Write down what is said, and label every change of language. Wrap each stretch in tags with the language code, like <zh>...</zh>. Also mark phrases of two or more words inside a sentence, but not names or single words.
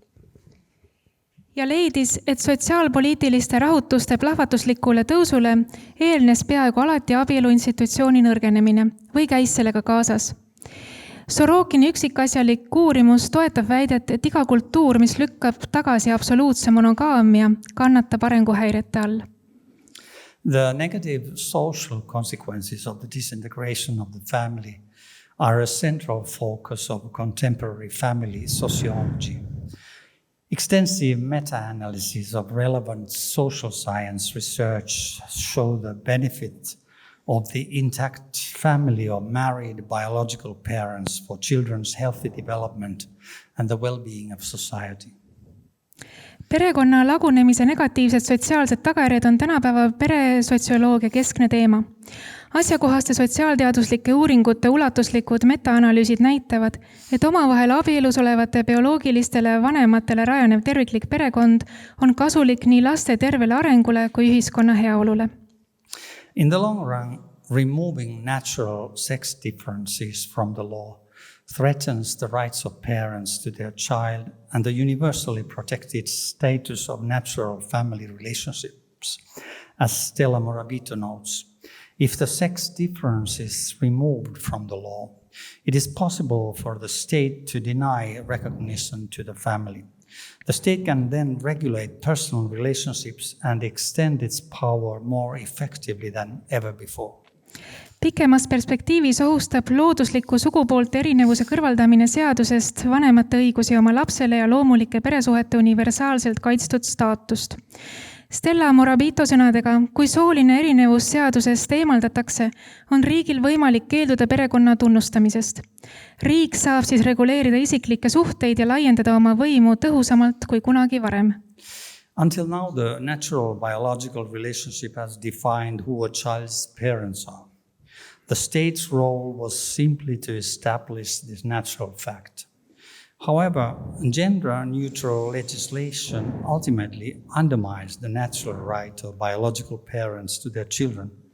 <et>Ja leidis, et sotsiaalpoliitiliste rahutuste plahvatuslikule tõusule eelnes peaaegu alati abielu institutsiooni nõrgenemine või käis sellega kaasas. Sorokini üksikasjalik uurimus toetab väidet, et iga kultuur, mis lükkab tagasi absoluutse monogaamia, kannatab arenguhäirete all.</et> <en>The negative social consequences of the disintegration of the family are a central focus of contemporary family sociology. Extensive meta-analysis of relevant social science research show the benefit of the intact family of married biological parents for children's healthy development and the well-being of society.</en> <et>Perekonna lagunemise negatiivsed sotsiaalsed tagajärjed on tänapäeva peresotsioloogia keskne teema. Asjakohaste sotsiaalteaduslike uuringute ulatuslikud meta-analüüsid näitavad, et omavahel abielus olevate bioloogilistele vanematele rajanev terviklik perekond on kasulik nii laste tervele arengule kui ühiskonna heaolule.</et> <en>In the long run, removing natural sex differences from the law threatens the rights of parents to their child and the universally protected status of natural family relationships, as Stella Morabito notes. If the sex difference is removed from the law, it is possible for the state to deny recognition to the family. The state can then regulate personal relationships and extend its power more effectively than ever before.</en> <et>Pikemas perspektiivis ohustab loodusliku sugupoolte erinevuse kõrvaldamine seadusest vanemate õigusi oma lapsele ja loomulike peresuhete universaalselt kaitstud staatust. Stella Morabito sõnadega, kui sooline erinevus seadusest eemaldatakse, on riigil võimalik keelduda perekonna tunnustamisest. Riik saab siis reguleerida isiklikke suhteid ja laiendada oma võimu tõhusamalt kui kunagi varem.</et> <en>Until now, the natural biological relationship has defined who a child's parents are. The state's role was simply to establish this natural fact. However, gender-neutral legislation ultimately undermines the natural right of biological parents to their children.</en>